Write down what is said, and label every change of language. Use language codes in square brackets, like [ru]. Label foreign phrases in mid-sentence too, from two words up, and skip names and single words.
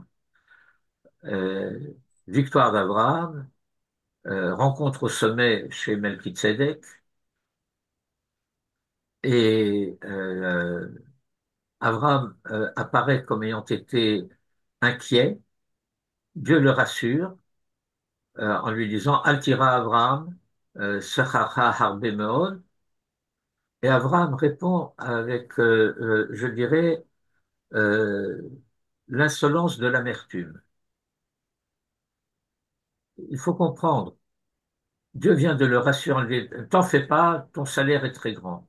[fr] Euh, Victoire d'Abraham, rencontre au sommet chez Melchizedek et Abraham apparaît comme ayant été inquiet. Dieu le rassure en lui disant Altira Abraham, [he] שכרך הרבה מאד. [fr] Et Abraham répond avec, je dirais, euh, l'insolence de l'amertume. Il faut comprendre, Dieu vient de le rassurer en lui disant T'en fais pas, ton salaire est très grand.